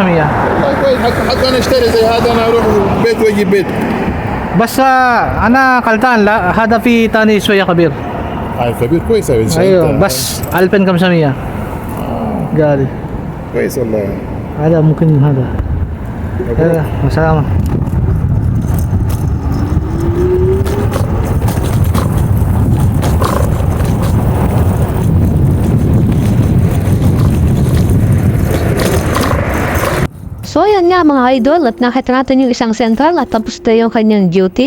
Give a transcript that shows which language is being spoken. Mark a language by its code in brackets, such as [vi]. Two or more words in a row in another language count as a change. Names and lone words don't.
[ar] والله كويس حق انا اشتري زي هذا انا اروح بيت واجيب بيت بس أنا قلتان لا هذا في تاني شوية كبير هاي كبير كويس أيوه بس 2500 قال كويس والله هذا ممكن هذا سلامة. [tl] So, yan nga mga idol, at nakita natin yung isang sentral at tapos na yung kanyang duty.